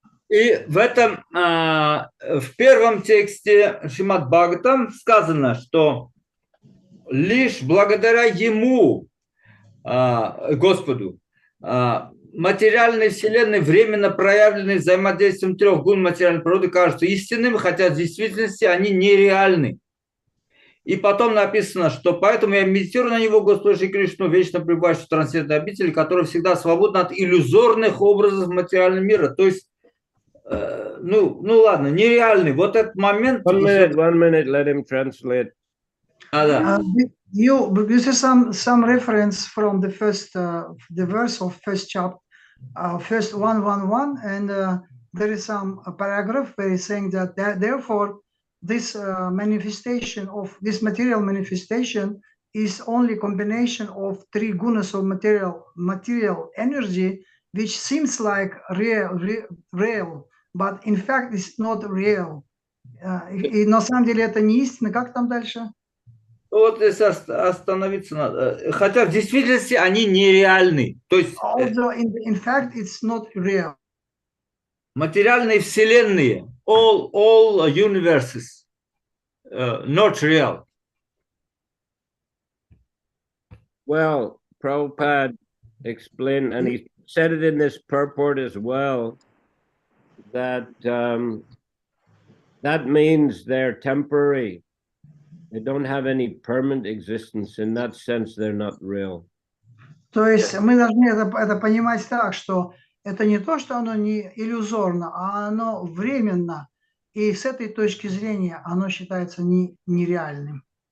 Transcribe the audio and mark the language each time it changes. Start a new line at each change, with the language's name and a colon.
Russian: И в этом, в первом тексте Шримад Бхагаватам сказано, что лишь благодаря Ему, Господу, материальной вселенной, временно проявленные взаимодействием трех гун материальной природы, кажутся истинными, хотя в действительности они нереальны. И потом написано, что поэтому я медитирую на него, Господа Шри Кришну, вечно пребывающего в трансцендентной обители, который всегда свободен от иллюзорных образов материального мира. То есть, ну ладно, нереальный. Вот этот момент...
English: 1 minute, let him translate.
Russian: Да.
English: This is some reference from the first the verse of first chapter, first 111, and there is some paragraph where it's saying that therefore this manifestation of this material manifestation is only combination of three gunas of material energy, which seems like real, but in fact it's not real.
Russian: И на самом деле это не истина. Как там дальше? Вот здесь остановиться надо. Хотя в действительности они нереальны. То есть
English: Although in fact it's not real.
Russian: Материальные вселенные,
English: all universes, not real. Well, Prabhupada explained, and he said it in this purport as well, that that means they're temporary. They don't have any permanent existence. In that sense, they're not real.
Russian: То есть мы должны это понимать так, что это не то, что оно не иллюзорно, а оно временно. И с этой точки зрения оно считается нереальным.